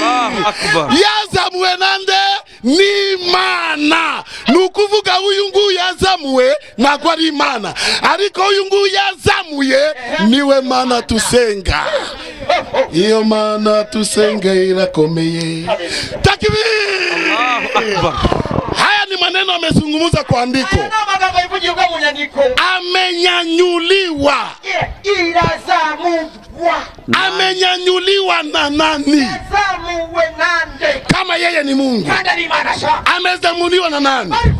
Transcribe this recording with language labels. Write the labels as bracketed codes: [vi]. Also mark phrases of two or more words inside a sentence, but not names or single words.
[rw] Yazamuwe nande ni Imana. Nukuvuga uyu nguyu yazamuwe ntabwo ari Imana, ariko uyu nguyu yazamuye niwe Mana tusenga. Iyo Mana tusenga irakomeye. Takibir. [sw] Haya ni maneno amezungumza kwa andiko. Amenyanyuliwa. Amenyanyuliwa na nani? Kama yeye ni Mungu. Amezamuliwa na nani?